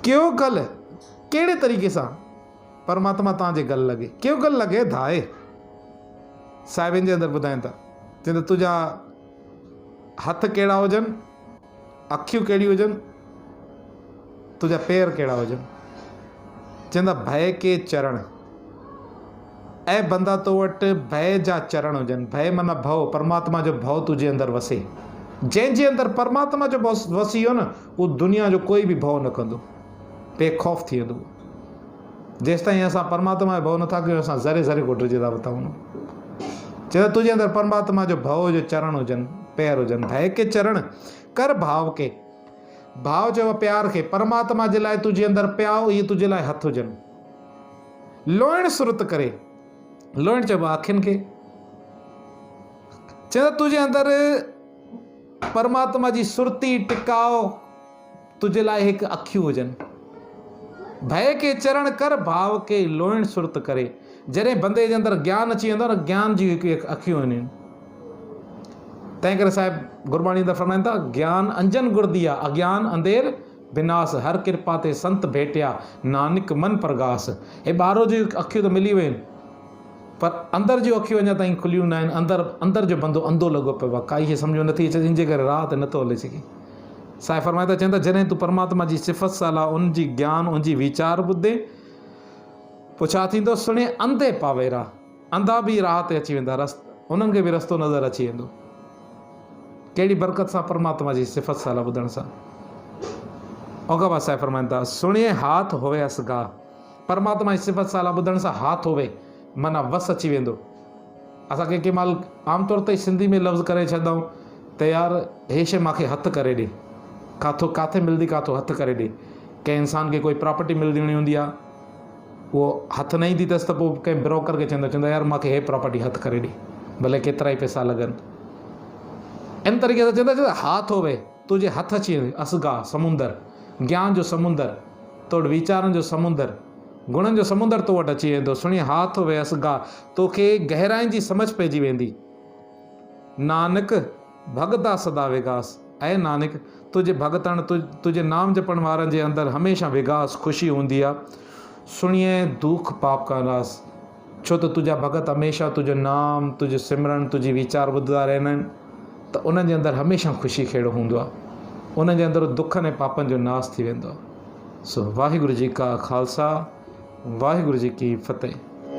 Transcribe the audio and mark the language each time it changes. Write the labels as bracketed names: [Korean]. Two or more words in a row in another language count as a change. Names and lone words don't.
[Sindhi] क्यों गल, कहिड़े तरीक़े सां परमात्मा तव्हांजे गल लॻे, क्यों गल लॻे धाए। साहिबनि जे अंदरि ॿुधाइनि था, चवंदा तुंहिंजा हथ कहिड़ा हुजनि, अखियूं कहिड़ियूं हुजनि, तुंहिंजा पेर कहिड़ा हुजनि। चवंदा [Punjabi] ਭਯ ਕੇ ਚਰਣ, [Sindhi] ऐं बंदा तो वटि भय जा चरण हुजनि। भय माना भव, परमात्मा जो भव तुंहिंजे अंदरि वसे। जंहिंजे अंदरि परमात्मा जो भव वसी वियो न, उहो दुनिया जो कोई बि भव न कंदो, बेखौफ़ थी वेंदो। जेसि ताईं असां परमात्मा जो भव नथा कयूं, असां ज़रे ज़रे घुटिजी था वञूं। चवंदा तुंहिंजे अंदरि परमात्मा जो भव जो चरण हुजनि, पैर हुजनि। [Punjabi] ਭਯ ਕੇ ਚਰਣ ਕਰ ਭਾਵ ਕੇ, [Sindhi] भाव चयो प्यार खे, परमात्मा जे लाइ तुंहिंजे अंदरि प्याओ, इहे तुंहिंजे लाइ हथ हुजनि। [Punjabi] ਲੋਇਣ ਸੁਰਤ ਕਰੇ, [Sindhi] लोइण चइबो आहे अखियुनि खे। चवंदा तुंहिंजे अंदरि परमात्मा जी सुरती टिकाओ, तुंहिंजे लाइ हिकु अखियूं हुजनि। [Punjabi] ਭਯ ਕੇ ਚਰਣ ਕਰ ਭਾਵ ਕੇ ਲੋਇਣ ਸੁਰਤ ਕਰੇ। [Sindhi] जॾहिं बंदे जे अंदरि ज्ञान अची वेंदो आहे न, ज्ञान जी हिकु अखियूं आहिनि। तंहिं करे साहिबु गुरबाणी अंदरि फरमाइनि था, [Punjabi] ਗਿਆਨ ਅੰਜਨ ਗੁਰ ਦਿਆ ਅਗਿਆਨ ਅੰਧੇਰ ਵਿਨਾਸ, ਹਰ ਕ੍ਰਿਪਾ ਤੇ ਸੰਤ ਭੇਟਿਆ ਨਾਨਕ ਮਨ ਪ੍ਰਗਾਸ। [Sindhi] हे ॿाहिरो जी अखियूं त मिली वियूं आहिनि, पर अंदरि जूं अखियूं अञा ताईं खुलियूं न आहिनि। अंदरि जो बंदो अंधो लॻो पियो आहे, काई खे सम्झो नथी अचे, इन जे करे राह ते नथो हले सघे। साईं फरमाए था, चवनि था जॾहिं तूं परमात्मा जी सिफ़त सां उन जी ज्ञान, उन जी वीचार ॿुधे, पोइ छा थींदो? [Punjabi] ਸੁਣੇ ਅੰਧੇ ਪਾਵੇਰਾ, [Sindhi] अंधा बि राह ते अची वेंदा, उन्हनि खे बि रस्तो नज़र अची वेंदो। कहिड़ी बरकत सां? परमात्मा जी सिफ़त सां ॿुधण सां। औगबा साहिब फरमाइनि था, [Punjabi] ਸੁਣਿਏ ਹਾਥ ਹੋਵੇ ਅਸਗਾ। [Sindhi] परमात्मा जी सिफ़त सां ॿुधण सां हाथ होवे माना वस अची वेंदो। असां कंहिं महिल आमतौर ते सिंधी में लफ़्ज़ करे छॾंदा आहियूं त यार हे शइ मूंखे हथु करे ॾे, काथे मिलंदी, काथो हथु करे ॾे। कंहिं इंसान खे कोई प्रॉपर्टी मिलणी हूंदी आहे, उहो हथु न ईंदी अथसि त पोइ कंहिं ब्रोकर खे चवंदा यार मूंखे हे प्रॉपर्टी हथु करे ॾे, भले केतिरा ई पैसा लॻनि। इन तरीक़े सां चवंदा [Punjabi] ਹਾਥ ਹੋਵੇ, [Sindhi] तुंहिंजे हथु अची वेंदे असगा समुंदर, ज्ञान जो समुंदर, तोड़ वीचारनि जो समुंदर, गुणनि जो समुंदर तो वटि अची वेंदो। [Punjabi] ਸੁਣੀ ਹਾਥ ਹੋਵੇ ਅਸਗਾ, [Sindhi] तोखे गहराइनि जी समझ पइजी वेंदी। [Punjabi] ਨਾਨਕ ਭਗਤਾ ਸਦਾ ਵਿਗਾਸ, [Sindhi] ऐं नानक तुंहिंजे भॻतण, तुंहिंजे नाम जपण वारनि जे अंदरि हमेशह विगास, ख़ुशी हूंदी आहे। [Punjabi] ਸੁਣਿਏ ਦੁਖ ਪਾਪ ਕਾ ਨਾਸ, [Sindhi] छो त तुंहिंजा भॻत हमेशह तुंहिंजो नाम, तुंहिंजो सिमरन, तुंहिंजी वीचार ॿुधंदा रहंदा आहिनि, त उन्हनि जे अंदरि हमेशह ख़ुशी खेड़ो हूंदो आहे। उन्हनि जे अंदरि दुखनि ऐं पापनि जो नाश थी वेंदो आहे। [Punjabi] ਸੋ ਵਾਹਿਗੁਰੁ ਜੀ ਕਾ ਖਾਲਸਾ, ਵਾਹਿਗੁਰੁ ਜੀ ਕੀ ਫ਼ਤੇਹ।